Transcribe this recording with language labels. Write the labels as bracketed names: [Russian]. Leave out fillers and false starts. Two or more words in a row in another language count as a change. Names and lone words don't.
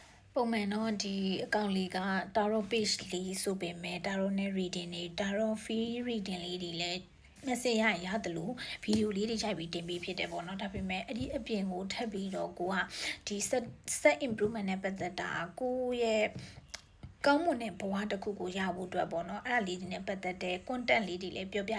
[Burmese] ပုံမှန်တော့ဒီအကောင့်လေးက [English] tarot page [Burmese] လေးဆိုပေမဲ့ tarot နဲ့ reading တွေ [English] tarot free reading [Burmese] လေးတွေလည်း message ရရင်ရတယ်လို့ဗီဒီယိုလေးတွေရိုက်ပြီးတင်ပေးဖြစ်တယ်ပေါ့နော်ဒါပေမဲ့အဲ့ဒီအပြင်ကိုထပ်ပြီး တော့ကိုကဒီ [English] set improvement [Burmese] နဲ့ပတ်သက်တာကိုရဲ့ကောင်းမွန်တဲ့ဘဝတစ်ခုကိုရဖို့အတွက်ပေါ့နော်အဲ့ဒါလေးတွေနဲ့ပတ်သက်တဲ့ content လေးတွေလည်းပြောပြ